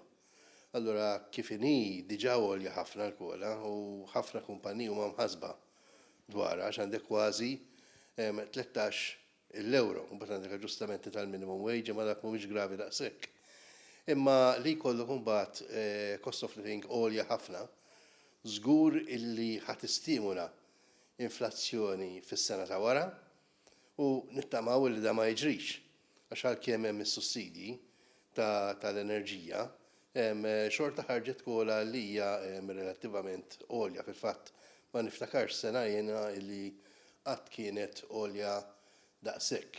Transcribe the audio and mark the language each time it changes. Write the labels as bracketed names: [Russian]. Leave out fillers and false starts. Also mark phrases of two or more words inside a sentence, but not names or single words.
[Maltese] Allura kif inhi diġà għolja ħafna l-kola u ħafna kumpaniji huma mħassba dwarha għax għandek kważi 13 euro u mbagħad għandek aġġustamenti tal- [English] minimum wage [Maltese] imma dak mhuwiex gravi daqshekk. Imma li jkollok imbagħad [English] cost of living [Maltese] għolja ħafna, żgur illi ħadd istimula inflazzjoni fis-sena ta' wara u nittamaw li da ma jiġrix għax għalkemm hemm is-sussidji tal-enerġija xorta ħarġet kola li hija relattivament għolja fil-fatt ma niftakarx sena jiena li qatt kienet għolja daqshekk.